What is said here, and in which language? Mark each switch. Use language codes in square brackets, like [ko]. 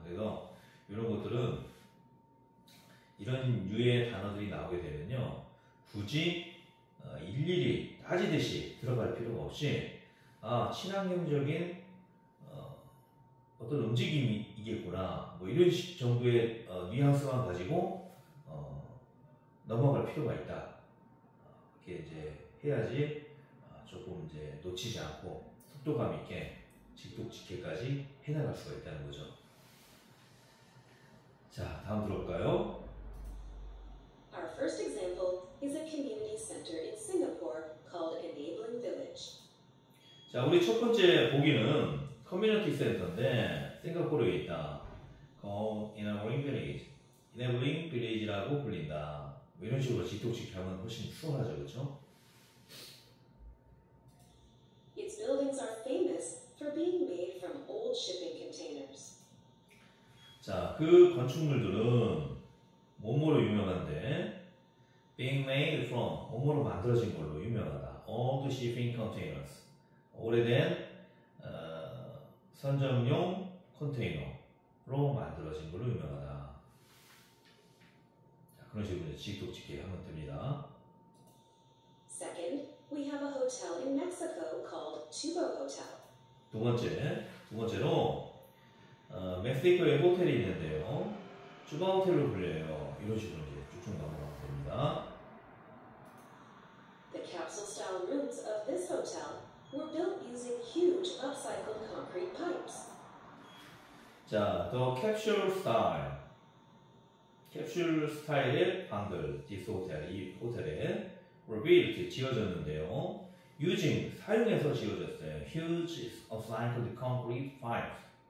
[ko] 그래서 이런 것들은 이런 유의 단어들이 나오게 되면요, 굳이 일일이 따지듯이 들어갈 필요가 없이 친환경적인 어떤 움직임이겠구나 뭐 이런 정도의 뉘앙스만 가지고 넘어갈 필요가 있다. 이렇게 이제 해야지 조금 이제 놓치지 않고 속도감 있게 직독직해까지 해나갈 수가 있다는 거죠. 자, 다음 들어볼까요? [en] Our first example is a community center in Singapore called Enabling Village. [ko] 자, 우리 첫 번째 보기는 커뮤니티 센터인데 싱가포르에 있다. Enabling Village, Enabling Village라고 불린다. 뭐 이런 식으로 직독직해 하면 훨씬 수월하죠, 그렇죠? [en] Its buildings are famous for being made from old shipping containers. [ko] 자, 그 건축물들은 뭐뭐로 유명한데 [en] being made from [ko] 뭐뭐로 만들어진 걸로 유명하다. [en] Old shipping containers. [ko] 오래된 선점용 컨테이너로 만들어진 걸로 유명하다. 자, 그런 식으로 직독직해 하면 됩니다. [en] Second, we have a hotel in Mexico called Chubo Hotel. [ko] 두 번째로 멕시코에 호텔이 있는데요. 쭈바 호텔로 불려요. 이런 식으로 이제 쭉쭉 넘어가면 됩니다. [en] The capsule-style rooms of this hotel were built using huge upcycled concrete pipes. [ko] 자, [en] the capsule style. [ko] 캡슐 스타일의 방들, [en] this hotel, [ko] 이 호텔에 [en] were built, [ko] 지어졌는데요. [en] using, [ko] 사용해서 지어졌어요. [en] huge upcycled concrete pipes.